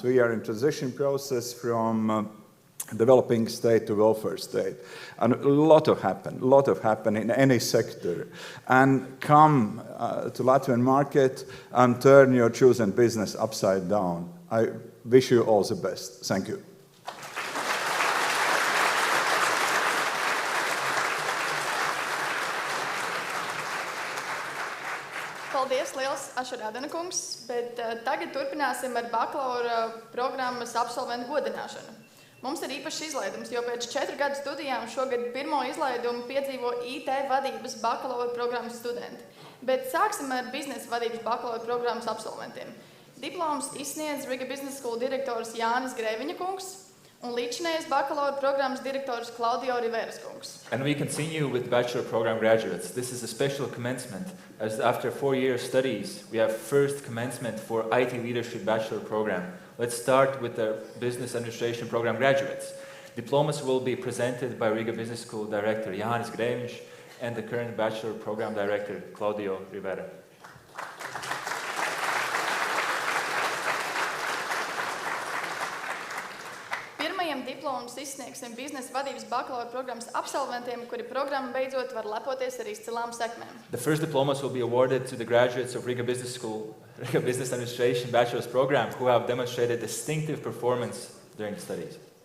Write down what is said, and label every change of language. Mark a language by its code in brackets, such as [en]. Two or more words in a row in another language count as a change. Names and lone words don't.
[en] We are in transition process from developing state to welfare state, and a lot have happened in any sector. And come to Latvian market and turn your chosen business upside down. I wish you all the best. Thank you. [lv] Paldies, liels Ašarādena kungs, bet tagad turpināsim ar bakalaura programmas absolventu godināšanu. Mums ir īpašs izlaidums, jo pēc 4 gadu studijām šogad pirmo izlaidumu piedzīvo IT vadības bakalaura programmas studenti. Bet sāksim ar biznesa vadības bakalaura programmas absolventiem. Diploms izsniedz Riga Business School direktors Jānis Grēviņa kungs un līdzinējais bakalaura programmas direktors Klaudio Riveras kungs. [en] And we continue with bachelor program graduates. This is a special commencement, as after 4 years studies, we have first commencement for IT leadership bachelor program. Let's start with the business administration program graduates. Diplomas will be presented by Riga Business School director Jānis Grēviņš and the current bachelor program director Klaudio Rivera. [lv] Pirmajam diplomus izsniegsim biznesa vadības bakalaura programmas absolventiem, kuri programmu beidzot var lepoties ar izcilām sekmēm. [en] The first diplomas will be awarded to the graduates of Riga Business School, Riga Business Administration Bachelor's Program who have demonstrated distinctive performance during the studies.